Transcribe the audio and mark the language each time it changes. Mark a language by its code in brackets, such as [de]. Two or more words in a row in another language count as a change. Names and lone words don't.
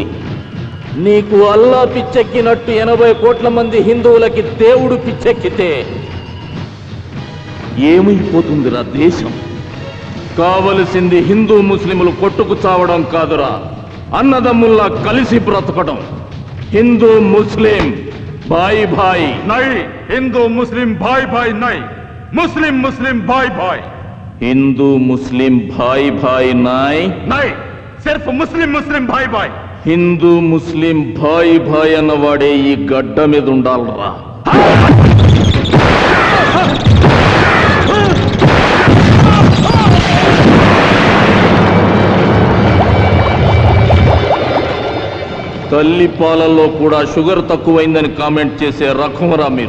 [te] నీకు అల్లా పిచ్చెక్కినట్టు 80 కోట్ల మంది హిందువులకి దేవుడు పిచ్చెక్కితే ఏమైపోతుందిరా దేశం? కావలసింది హిందూ ముస్లింలు కొట్టుకు చావడం కాదురా, అన్నదమ్ముల్లా కలిసి బ్రతకడం. [hi] हिंदू मुस्लिम भाई भाई नहीं हिंदू मुस्लिम भाई भाई नहीं मुस्लिम मुस्लिम भाई भाई. हिंदू मुस्लिम भाई भाई नहीं नहीं सिर्फ मुस्लिम मुस्लिम भाई भाई. हिंदू मुस्लिम भाई भाई [te] అన్నవాడే ఈ గడ్డ మీద ఉండాలరా. తల్లి పాలల్లో కూడా షుగర్ తక్కువైందని కామెంట్ చేసే రకమరా మీరు.